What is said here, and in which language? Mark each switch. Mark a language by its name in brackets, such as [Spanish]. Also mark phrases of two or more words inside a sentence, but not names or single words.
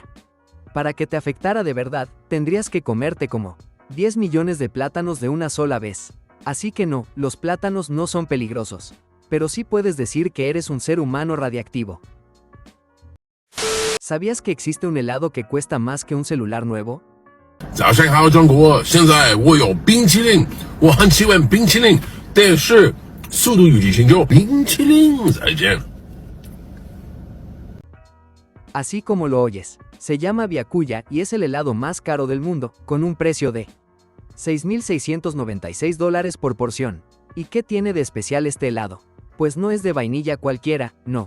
[Spanish] Para que te afectara de verdad, tendrías que comerte como 10 millones de plátanos de una sola vez. Así que no, los plátanos no son peligrosos. Pero sí puedes decir que eres un ser humano radiactivo. ¿Sabías que existe un helado que cuesta más que un celular nuevo? [Chinese] 早上好，中国！现在我有冰淇淋，我很喜欢冰淇淋，但是速度与激情就冰淇淋再见。 [Spanish] Así como lo oyes, se llama Byakuya y es el helado más caro del mundo, con un precio de $6,696 por porción. ¿Y qué tiene de especial este helado? Pues no es de vainilla cualquiera, no.